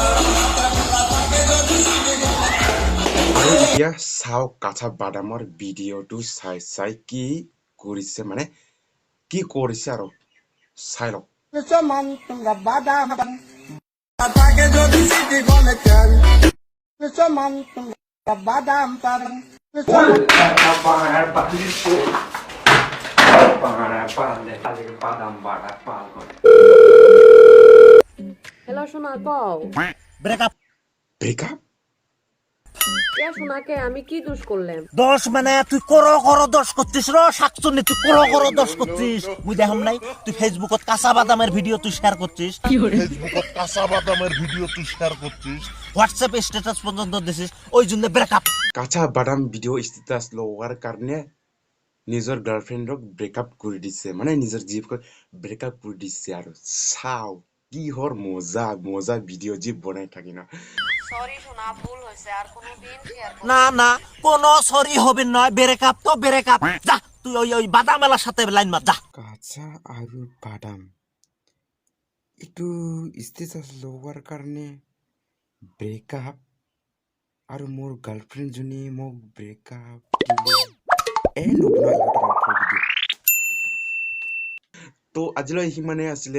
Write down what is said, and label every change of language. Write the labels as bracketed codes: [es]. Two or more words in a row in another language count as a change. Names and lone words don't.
[as] আৰু এতিয়া চাওক কাঁচা বাদামৰ ভিডিঅ'টো চাই চাই কি কৰিছে, মানে কি কৰিছে আৰু চাই লওক। [bn] সমান বাদাম থাকে যদি সিটি গলে খেল সমান বাদাম পাবেন। হ্যালো সোনা কও। ব্রেকআপ ব্রেকআপ? এ সোনাকে আমি কি দোষ করলাম? দোষ মানে তুই দোষ করছিস শাকচুন্নি, তুই দোষ করছিস। মুই দেখাম নাই তুই ফেসবুকত কাঁচা বাদামের ভিডিও তুই শেয়ার করছিস, হোয়াটসঅ্যাপে স্ট্যাটাস পর্যন্ত দিছিস, ওই জন্য ব্রেকআপ। [as] কাঁচা বাদাম ভিডিঅ' ষ্টেটাছ লোৱাৰ কাৰণে নিজৰ গাৰ্লফ্ৰেণ্ডক ব্ৰেকআপ কৰি দিছে, মানে নিজৰ জীয়েকক ব্ৰেকআপ কৰি দিছে। আৰু চাও কিহৰ মজা মজা ভিডিঅ' যি বনাই থাকি না। [bn] সরি সোনা, ভুল হয়েছে, আর কোনোদিন শেয়ার করব না না কোনো সরি হবে নয়, ব্রেকআপ তো ব্রেকআপ। যা তুই ওই বাদাম মেলার সাথে লাইন মার যা। [as] কাঁচা আৰু বাদাম এইটো ষ্টেটাছ লোৱাৰ কাৰণে ব্ৰেকআপ, আৰু মোৰ গাৰ্লফ্ৰেণ্ডজনী মোক ব্ৰেকআপ তো আজিলৈ সিমানে আছিলে।